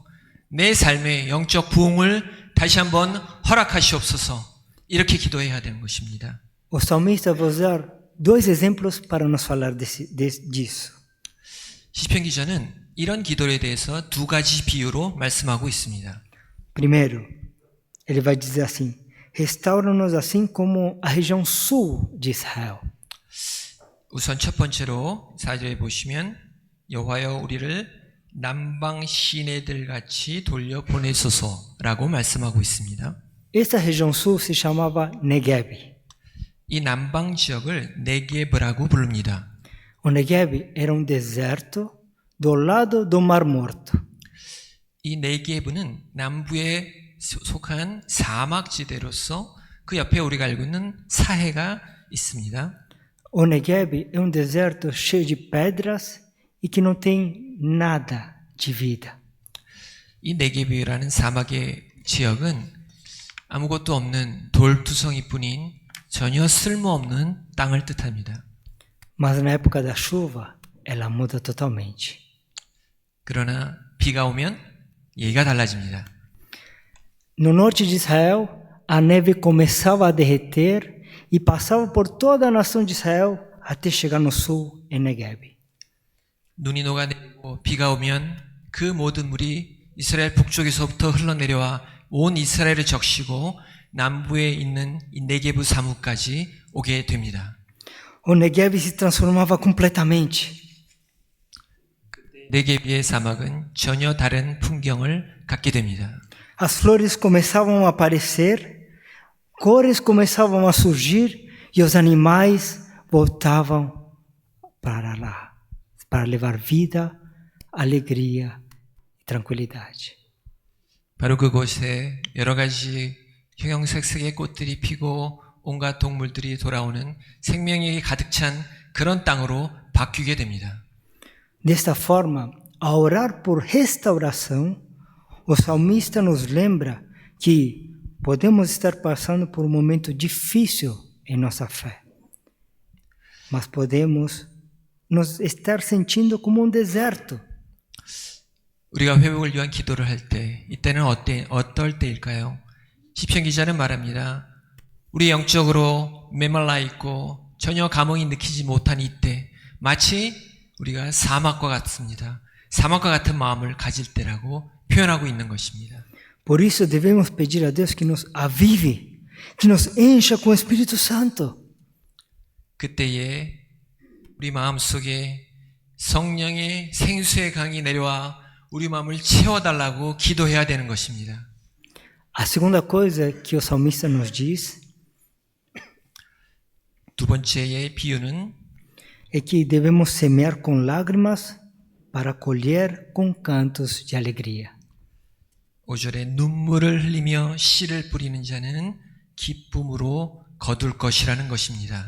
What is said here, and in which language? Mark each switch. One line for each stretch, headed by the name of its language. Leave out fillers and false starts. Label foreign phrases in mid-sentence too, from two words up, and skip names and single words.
Korean: 내 삶의 영적 부흥을 다시 한번 허락하시옵소서. 이렇게 기도해야 되는 것입니다.
Portuguese: O salmista vai usar dois exemplos para nos falar disso.
Korean: 시편 기자는 이런 기도에 대해서 두 가지 비유로 말씀하고 있습니다.
Portuguese: Primeiro, ele vai dizer assim: restaura-nos assim como a região sul de Israel.
Korean: 우선 첫 번째로 4절에 보시면 여호와여 우리를 남방 시내들 같이 돌려 보내소서라고 말씀하고 있습니다.
Portuguese: Esta região sul se chamava Negev.
Korean: 이 남방 지역을 네게브라고 부릅니다.
Portuguese: O Negev era deserto do lado do Mar Morto.
Korean: 이 네게브는 남부에 속한 사막지대로서 그 옆에 우리가 알고 있는 사해가 있습니다.
Portuguese: O Negev é deserto cheio de pedras e que não tem nada de vida.
Korean: 이 네게브라는 사막의 지역은 아무것도 없는 돌투성이뿐인 전혀 쓸모없는 땅을 뜻합니다.
Portuguese: Mas na época da chuva, ela muda totalmente.
Korean: 그러나 비가 오면 얘기가 달라집니다.
Portuguese: No norte de Israel, a neve começava a derreter e passava por toda a nação de Israel até chegar no sul, em Negev.
Korean: 눈이 녹아내리고 비가 오면 그 모든 물이 이스라엘 북쪽에서부터 흘러내려와 온 이스라엘을 적시고 남부에 있는 이 네게브 사무까지 오게 됩니다.
Portuguese: O Negev se transformava completamente.
Korean: 네게브의 사막은 전혀 다른 풍경을 갖게 됩니다.
Portuguese: As flores começavam a aparecer, cores começavam a surgir e os animais voltavam para lá, para levar vida, alegria e tranquilidade.
Korean: 바로 그곳에 여러 가지 형형색색의 꽃들이 피고 온갖 동물들이 돌아오는 생명력이 가득 찬 그런 땅으로 바뀌게 됩니다.
Portuguese: Desta forma, ao orar por restauração, o salmista nos lembra que podemos estar passando por um momento difícil em nossa fé, mas podemos nos estar sentindo como deserto.
Korean: 우리가 회복을 위한 기도를 할 때 이때는 어떨 때일까요? 시편 기자는 말합니다. 우리 영적으로 메말라 있고 전혀 감흥이 느끼지 못한 이때 마치 우리가 사막과 같습니다. 사막과 같은 마음을 가질 때라고 표현하고 있는 것입니다.
Portuguese: Por isso devemos pedir a Deus que nos avive, que nos encha com o Espírito Santo.
Korean: 그때에 우리 마음속에 성령의 생수의 강이 내려와 우리 마음을 채워달라고 기도해야 되는 것입니다.
Portuguese: A segunda coisa que o salmista nos diz
Korean: 두 번째의 비유는
Portuguese: é que devemos semear com lágrimas para colher com cantos de alegria.
Korean: 5절에 눈물을 흘리며 씨를 뿌리는 자는 기쁨으로 거둘 것이라는 것입니다.